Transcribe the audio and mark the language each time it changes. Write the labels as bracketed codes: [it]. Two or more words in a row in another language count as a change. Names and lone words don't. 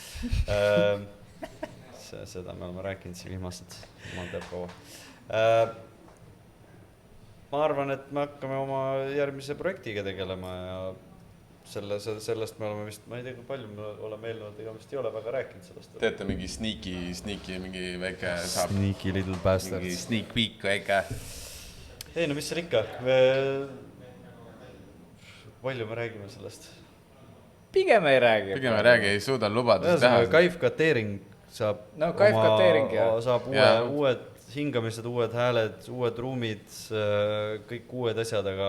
[et] Seda me oleme rääkinud siin viimased, ma teab kaua. Ma arvan, et me hakkame oma järgmise projektiga tegelema ja sellest me oleme vist, ma ei tea, kui palju me oleme eelnevalt, ega vist ei ole väga rääkinud sellest. Teete mingi sneaky, mingi väike saab. [en] Sneaky little bastard. [et] Mingi [en] sneak peek [et] väike. Ei, no mis seal ikka? Palju me räägime sellest? Pigem ei räägi. Ei suuda lubadust teha. Kaifkateering saab saab uued hingamised, uued hääled, uued ruumid, kõik uued asjad, aga...